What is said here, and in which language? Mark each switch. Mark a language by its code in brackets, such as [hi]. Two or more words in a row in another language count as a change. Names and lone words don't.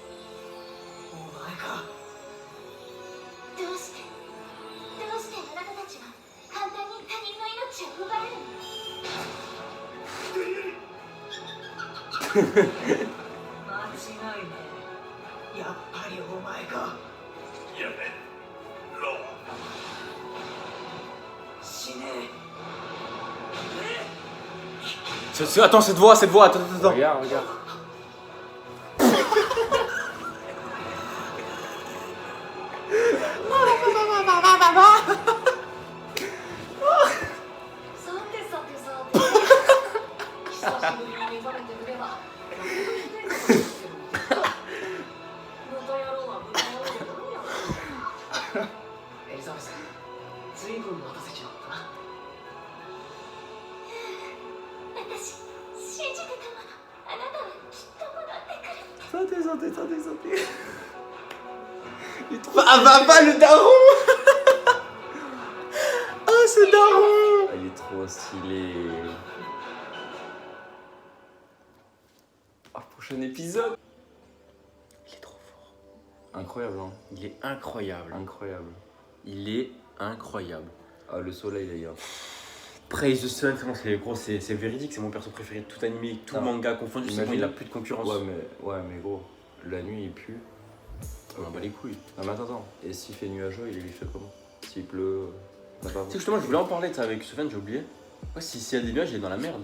[ja] どうしてあなたたちは簡単に他人の命を奪えるの間違いねえ。やっぱりお前か。やめろ。死ね [fr] Attends, cette voix, attends, attends. Regarde, regarde. [ja] さてさてさて。久しぶりに目覚めてみれば。豚野郎は豚野郎で何や。エリザベス、ずいぶん待たせちまったな。私信じてたものあなたはきっと戻ってくる [fr] Santé. Il est trop... Ah bah le daron. Ah ce daron. Il est trop stylé. Ah, prochain épisode. Il est trop fort. Incroyable, hein. Il est incroyable. Incroyable. Il est incroyable. Ah, le soleil, les gars. [en] Praise the Sun, [fr] c'est gros, c'est véridique, c'est mon perso préféré de tout animé, tout Ah. manga confondu. C'est bon, Imagine. il a plus de concurrence. Ouais, mais gros, la nuit il pue. On en bat les couilles. Non, mais attends. Et s'il fait nuageux, il fait comment? S'il pleut, t'as pas Tu sais, justement, je voulais en parler de ça avec Sofiane, j'ai oublié. Ouais, s'il y a des nuages, il est dans la merde.